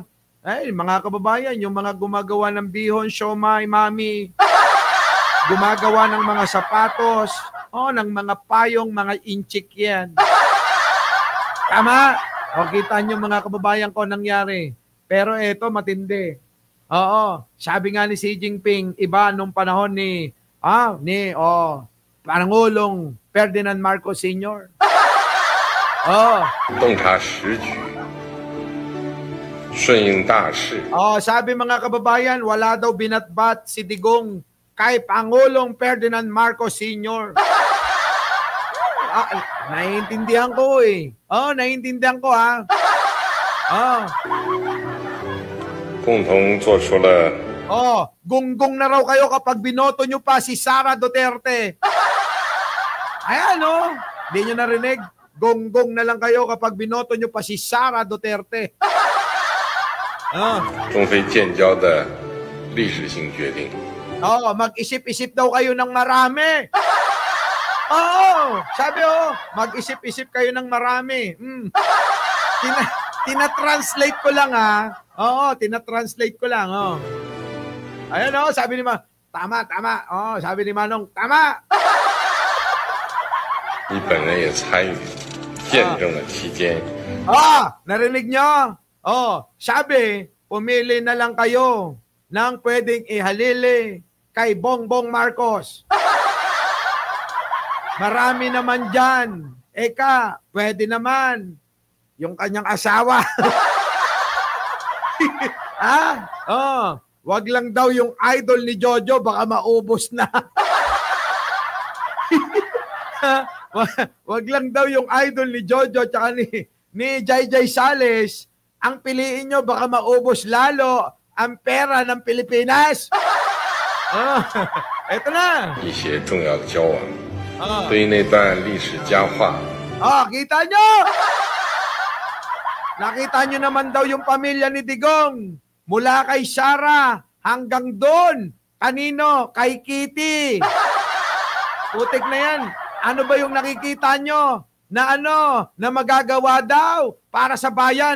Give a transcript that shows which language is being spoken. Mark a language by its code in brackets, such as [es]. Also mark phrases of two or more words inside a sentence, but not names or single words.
[tl] Ay, mga kababayan, yung mga gumagawa ng bihon, siomai, mami, gumagawa ng mga sapatos, ng mga payong, mga inchik yan. Tama? O, kita nyo mga kababayan ko nangyari. Pero eto, matindi. Oo, sabi nga ni Xi Jinping, iba nung panahon ni Pangulong Ferdinand Marcos Sr. [zh] 洞察时局，顺应大势。 [tl] Sabi mga kababayan, wala daw binatbat si Digong kay Pangulong Ferdinand Marcos Sr. Naiintindihan ko eh. Naiintindihan ko ha. [zh] 共同做出了 [tl] gunggong na raw kayo kapag binoto nyo pa si Sara Duterte. Ayan hindi nyo narinig? Gonggong na lang kayo kapag binoto nyo pa si Sara Duterte. [zh] 中非建交的历史性决定。 [tl] mag-isip-isip daw kayo ng marami. Sabi mag-isip-isip kayo ng marami. Tina-translate ko lang ha. Tina-translate ko lang. Ayan sabi ni tama. Sabi ni Manong, tama. [zh] 你本人也参与见证了期间。 [tl] narinig nyo? Sabi, pumili na lang kayo ng pwedeng ihalili kay Bongbong Marcos. Marami naman dyan. Eka, pwede naman. Yung kanyang asawa. Wag lang daw yung idol ni Jojo, baka maubos na. Wag lang daw yung idol ni Jojo tsaka ni Jai Sales. Ang piliin nyo, baka maubos lalo ang pera ng Pilipinas. Eto na. [zh] 一些重要的交往，对于那段历史佳话， [tl] kita nyo! Nakita nyo naman daw yung pamilya ni Digong. Mula kay Sara hanggang doon. Kanino? Kay Kitty. Putik na yan. Ano ba yung nakikita nyo? Na na magagawa daw para sa bayan?